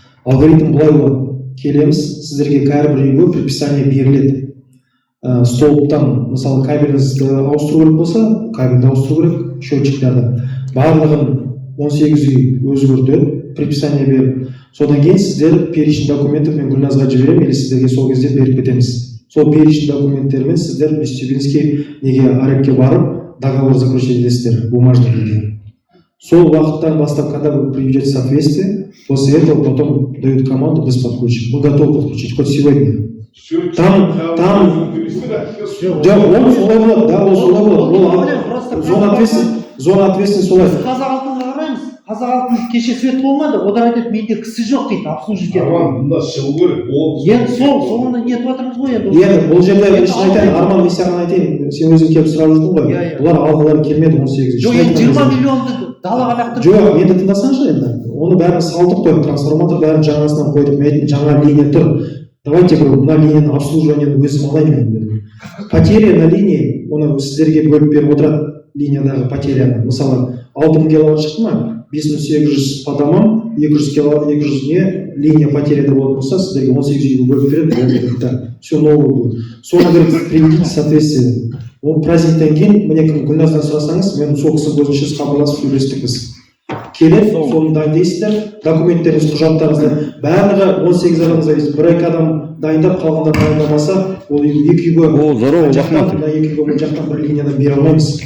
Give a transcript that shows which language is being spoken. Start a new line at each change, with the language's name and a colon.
Kazakh: Алгоритм былай болады. Келеміз, сіздерге әрбір үйге предписание беріледі. Столбтан, мысалы, кабеліңізді ауыстыру керек болса, кабельді ауыстыру керек, счетчиктерді. Барлығын 18 үй өзгертеді, предписание беріп. Содан кейін сіздер перечень документов мен Гүлназға жіберемін, или сіздерге сол кезде беріп кетеміз. Сол перечень документтермен сіздер Вестюбинский неге арекке барып, договор заключить етесіздер, бумажный виде. Сол уақыттан бастап,
Russian: когда вы приведете в соответствие, после этого потом дают команду без подключения. Мы готовы подключить хоть сегодня. Там,
Kazakh: он солай болады, да, ол солай болады.
Russian: Зона ответственности солай.
Kazakh: Қазақ алтынға қараймыз. Қазақ алтын кеше свет болмады, одар айтады, менде кісі жоқ дейді, обслужить етеді. Мында шығу керек. Енді соны нетіп жатырмыз ғой енді. Енді бұл жерде мен шын айтайын, Арман, мен саған айтайын, сен өзің келіп сұрап жүрдің ғой. Бұлар алғылары келмеді 18. Жоқ, енді 20 миллионды далаға лақтырып. Жоқ, енді тыңдасаңшы енді. Оны бәрін салдық қойып, трансформатор бәрін жаңасынан қойдық. Мен айтайын, жаңа линия тұр. Давайте, мына линияны обслуживаниені өзім алайын. Потеря на линии, оны сіздерге бөліп беріп отырады линиядағы потеряны. Мысалы, 6000 киловатт шықты ма? 5800 подамам, 200 киловатт, 200 не линия потеряда болады болса, сіздерге 18 үйге бөліп береді.
Russian: Все новое будет. Соны приведите в соответствие.
Kazakh: Ол праздниктен кейін, міне кім Гүлназдан сұрасаңыз, мен сол кісі көзінше хабарласып сөйлестік біз. Келіп, соны дайындайсыздар, документтеріңіз, құжаттарыңызды, барлығы 18 адамға зависит. Бір-екі адам дайындап, қалғанда дайындамаса, ол екі үйге жақтан бір линиядан бере алмаймыз.